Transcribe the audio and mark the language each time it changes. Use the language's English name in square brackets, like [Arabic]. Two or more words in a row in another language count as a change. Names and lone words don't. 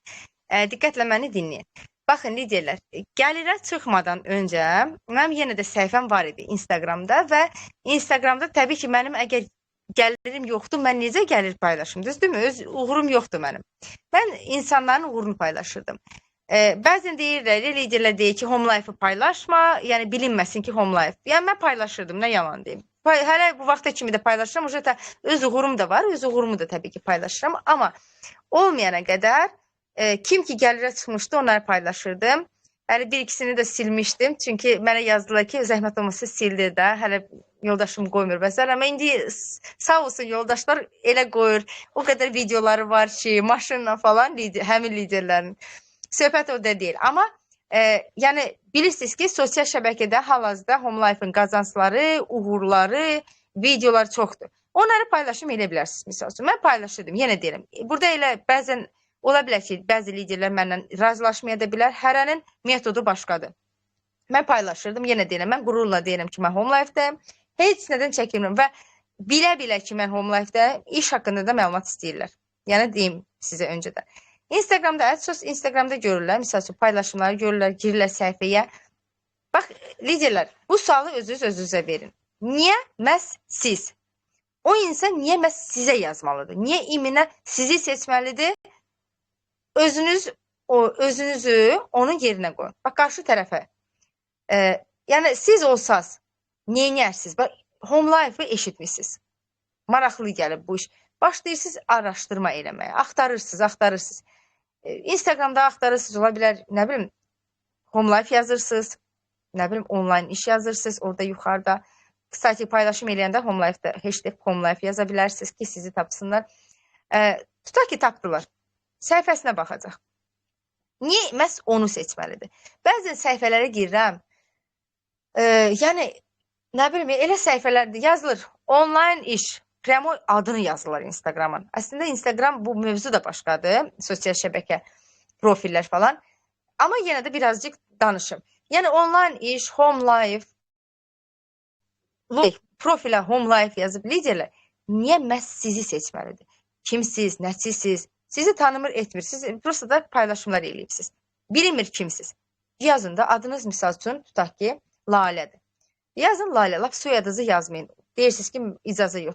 [Azerbaijani] Diqqətlə məni dinləyin. Baxın liderlər, gəlirə çıxmadan öncə mənim yenə də səhifəm var idi Instagramda və Instagramda təbii ki, mənim əgər gəlirim yoxdur, mən necə gəlir paylaşım, düzdürmü? Öz uğurum yoxdur mənim. Mən insanların uğurunu paylaşırdım. Bəzən deyirlər, liderlər deyir ki, home life-ı paylaşma, yəni bilinməsin ki, home life. Yəni mən paylaşırdım, nə yalan deyim. Hələ bu vaxta kimi də paylaşıram, öz uğurum da var, öz uğurumu da təbii ki paylaşıram, amma olmayana qədər kim ki gəlirə çıxmışdı, onları paylaşırdım. Hələ bir-ikisini də silmişdim. Çünki mənə yazdılar ki, zəhmət olmasa sildi də. Hələ yoldaşım qoymur bəzər. Amma indi sağ olsun yoldaşlar elə qoyur. O qədər videoları var ki, maşınla falan həmin liderlərin. Söhbət o da deyil. Amma yəni bilirsiniz ki, sosial şəbəkədə hal-hazırda home life-ın qazancları, uğurları, videolar çoxdur. Onları paylaşım elə bilərsiniz. Misal üçün, mən paylaşırdım, yenə deyirəm. Burada elə bəzən ola bilər ki, bəzi liderlər məndən razılaşmaya da bilər. Hərənin metodu başqadır. Mən paylaşırdım, yenə deyirəm. Mən qürurla deyirəm ki, mən home life-dəyim. Heç nədən çəkinmirəm və bilə-bilə ki, mən home life-dəyim, iş haqqında da məlumat istəyirlər. Yəni deyim sizə öncədən. Instagramda, Instagramda görürlər, misal üçün paylaşımları görürlər, girirlər səhifəyə. Bax, liderlər, bu sualı özünüzə verin. Niyə məhz siz? O insan niyə məhz sizə yazmalıdır? Niyə iminə sizi seçməlidir? Özünüzü onun yerinə qoyun. Bax, qarşı tərəfə. Yəni, siz olsaz, neynərsiniz? Bax, home life-ı eşitmişsiniz. Maraqlı gəlib bu iş. Başlayırsınız araşdırma eləməyə. Axtarırsınız. Instagramda axtarırsınız, ola bilər, nə bilim, home life yazırsınız, nə bilim, online iş yazırsınız, orada yuxarıda. Kısaca paylaşım eləyəndə home life-da hashtag home life yaza bilərsiniz ki, sizi tapsınlar. Tutaq ki, tapdılar. Səhifəsinə baxacaq. Niyə məhz onu seçməlidir? Bəzən səhifələrə girirəm. Yəni, nə bilim, elə səhifələrdə yazılır. Online iş. Prəmo adını yazırlar Instagramın. Əslində, Instagram bu mövzu da başqadır. Sosial şəbəkə, profillər falan. Amma yenə də birazcık danışım. Yəni, online iş, home life, profilə home life yazıb liderlər. Niyə məhz sizi seçməlidir? Kimsiz, nəçisiz? Sizi tanımır, etmir. Siz prosta da paylaşımlar eləyibsiniz. Bilinmir kimsiz. Yazın da adınız misal üçün tutaq ki, Lalədir. Yazın Lalə, laf soyadınızı yazmayın. Deyirsiniz ki icazə yoxdur.